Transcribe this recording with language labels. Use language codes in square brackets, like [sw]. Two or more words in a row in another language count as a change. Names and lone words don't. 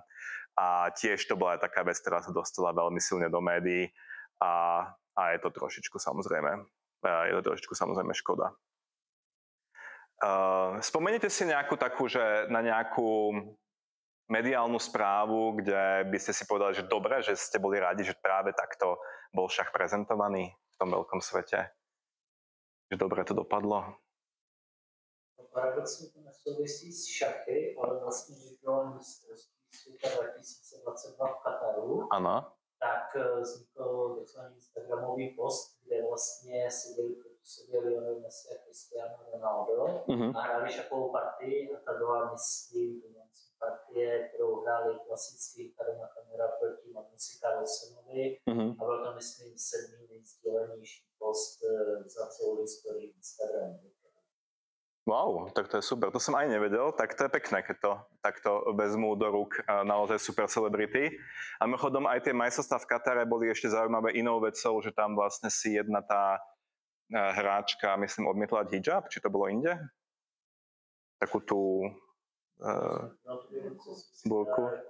[sk] A tiež to bola aj taká vec, ktorá sa dostala veľmi silne do médií a je to trošičku samozrejme škoda. Spomeniete si nejakú takú, že na nejakú mediálnu správu, kde by ste si povedali, že dobre, že ste boli radi, že práve takto bol šach prezentovaný v tom veľkom svete? Že dobre to dopadlo? [cs] Paradoxně to nesouvisí s šachy, ale vlastně bylo mistrovství světa 2022 v Kataru. Ano. tak vznikl docela instagramový post, kde vlastně seděli Lionel Messi a Cristiano Ronaldo a hráli šachovou partii a ta byla, myslím, partie, kterou hráli klasicky Karma Kamera proti Magnusi Carlsenovi a byl to, myslím, 7. nejsdílenější post za celou historii Instagramu. [sk] Wow, tak to je super, to som aj nevedel, tak to je pekné, keď to takto vezmú do rúk naozaj super celebrity. A mimochodom aj tie majstrovstvá v Katare boli ešte zaujímavé inou vecou, že tam vlastne si jedna tá hráčka, myslím, odmietla hijab, či to bolo inde? Takú tú burku.